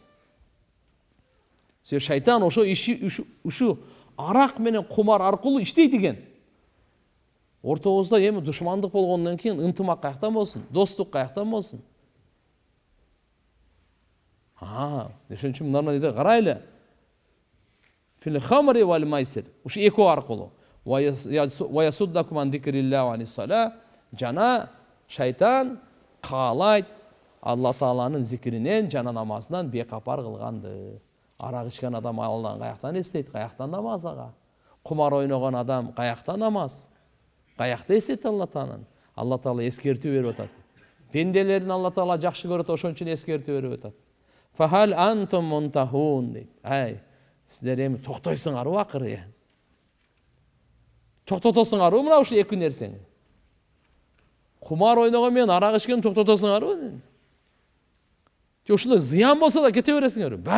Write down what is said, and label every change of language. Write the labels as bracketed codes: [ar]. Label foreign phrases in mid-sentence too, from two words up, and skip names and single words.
[ky] Себеби шайтан ошо ушу арак менен кумар аркылуу иштейт экен. Ортобузда эми душмандык болгондон кийин ынтымак каяктан болсун, достук каяктан болсун? Ошон үчүн мындан дейт, карайлы. [ar] في الخمر والميسر. [ky] Ушу экөө аркылуу. [ar] ويصدكم عن ذكر الله وعن الصلاة. [ky] Жана шайтан каалайт Алла Тааланын зикринен жана намазынан бекапар кылганды. Арак ичкен адам Алладан каяктан эстейт, каяктан намаз ага. Кумар ойногон адам каяктан намаз, каякта эстейт Алла Тааланы. Алла Таала эскертүү берип атат. Пенделерин Алла Таала жакшы көрөт, ошон үчүн эскертүү берип атат. [ar] فهل أنتم منتهون дейт. [ky] Силер эми токтойсуңарбы акыры? Токтотосуңарбы мына ушу эки нерсени? Кумар ойногон менен арак ичкен токтотосуңарбы? Ушундай зыян болсо да кете бересиңерби?